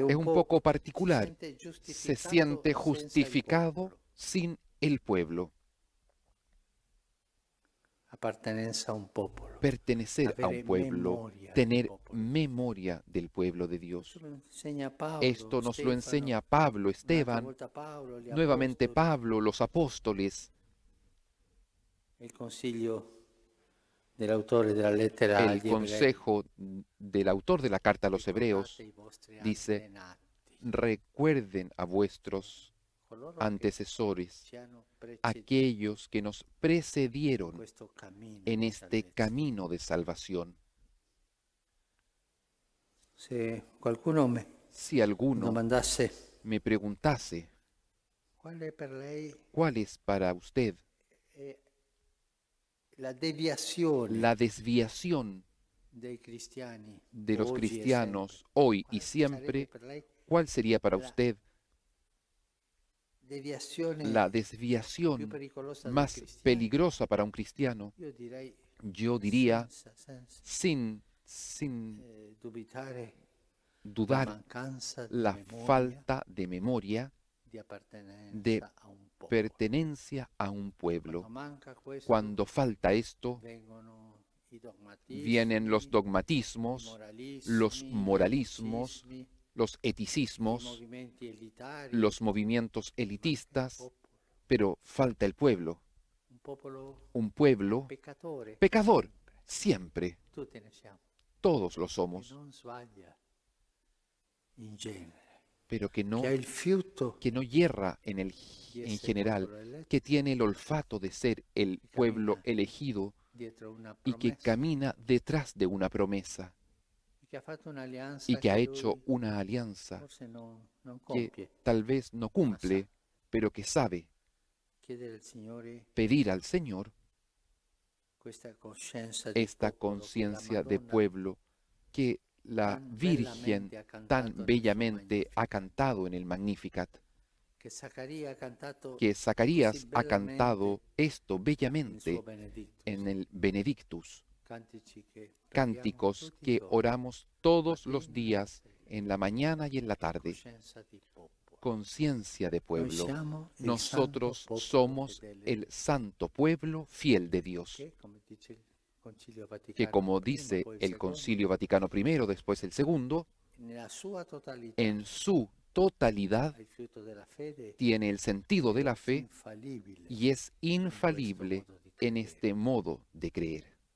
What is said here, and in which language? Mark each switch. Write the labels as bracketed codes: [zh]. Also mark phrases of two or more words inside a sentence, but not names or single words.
[es] Es un poco particular. se Se siente [it] senza il [es] justificado [it] popolo. [es] sin el pueblo. [it] Appartenenza a un popolo. [es] Pertenecer a [it] Avere un [es] pueblo, [it] memoria del [es] tener [it] popolo. [es] memoria del pueblo de Dios. [it] Questo lo insegna Paolo, [es] Esto nos lo [it] Stefano, [es] enseña Pablo, [it] un'altra [es] Esteban, [it] volta Paolo, gli [es] nuevamente [it] apostoli. [es] Pablo, los apóstoles. [it] Il consiglio dell'autore della lettera [es] El [it] agli Ebrei. [es] consejo del autor de la carta a los Hebreos [it] Ricordate i vostri [es] dice: [it] antenati, [es] recuerden a vuestros [it] coloro che [es] antecesores, [it] ci hanno preceduto [es] aquellos que nos [it] in [es] precedieron [it] questo cammino [es] en [it] di [es] este [it] salvezza. [es] camino de salvación. [it] Se qualcuno mi [es] Si alguno [it] domandasse [es] me preguntase [it] qual è per lei [es] cuál es para usted [it] la deviazione [es] la desviación [it] dei cristiani [es] de los [it] oggi e sempre, [es] cristianos hoy y [it] qual sarebbe [es] siempre, [it] per lei [es] ¿cuál sería para [it] la [es] usted [it] deviazione [es] la [it] più [es] desviación [it] pericolosa del [es] más [it] cristiano? [es] peligrosa para un cristiano? [it] Io direi [es] Yo diría, [it] senza [es] sin [it] dubitare la [es] dudar, [it] mancanza di [es] la [it] memoria, [es] falta de memoria [it] di appartenenza [es] de [it] a un popolo. [es] pertenencia a un [it] Quando [es] pueblo. [it] manca questo, [es] Cuando falta esto, [it] vengono i [es] vienen los [it] dogmatismi, [es] dogmatismos, [it] i [es] los [it] moralismi, [es] moralismos, [it] gli eticismi, [es] los [it] i [es] eticismos, [it] movimenti elitari, [es] los movimientos [it] manca il [es] elitistas, [it] popolo. [es] pero falta el pueblo. [it] Un popolo [es] Un pueblo [it] peccatore, [es] pecador, siempre, [it] tutti ne siamo, [es] todos lo [it] che [es] somos, [it] non sbaglia in genere, [es] pero [it] che ha il fiuto [es] que no yerra [it] di [es] en [it] essere [es] general, [it] popolo eletto, [es] que tiene el olfato de ser el [it] che [es] pueblo [it] cammina [es] elegido [it] dietro una [es] y que [it] promessa, [es] camina detrás de una promesa [it] e che ha fatto [es] y [it] un'alleanza [es] que ha [it] che [es] hecho [it] lui [es] una alianza [it] forse non [es] que [it] compie. [es] tal vez no cumple, pero que sabe [it] Chiedere al Signore [es] pedir al Señor [it] questa coscienza di [es] esta [it] popolo che la [es] conciencia de [it] Madonna [es] pueblo que la tan Virgen [it] bellamente ha [es] tan [it] cantato nel suo [es] bellamente ha [it] Magnificat, [es] cantado en el Magnificat, [it] che Zaccaria ha cantato [es] que [it] così [es] Zacarías ha [it] bellamente [es] cantado esto [it] nel [es] bellamente [it] suo Benedictus, [es] en el Benedictus, [it] cantici che preghiamo [es] cánticos [it] tutti i [es] que [it] giorni, [es] oramos todos los [it] mattina e [es] días, [it] sera, [es] en la mañana y en la tarde. [it] coscienza di popolo. [es] Conciencia de [it] Noi [es] pueblo. [it] siamo il santo [es] Nosotros [it] popolo [es] somos [it] fedele [es] el santo pueblo fiel de Dios, [it] che, come dice il Concilio [es] que [it] Vaticano [es] como [it] I, [es] dice [it] poi il [es] el [it] secondo, [es] Concilio Vaticano I, después el segundo, [it] nella sua totalità [es] en su totalidad [it] ha il frutto della fede [es] tiene el sentido de la fe [it] infalibile [es] y es [it] in questo [es] infalible [it] modo di [es] en [it] credere. [es] este modo de creer.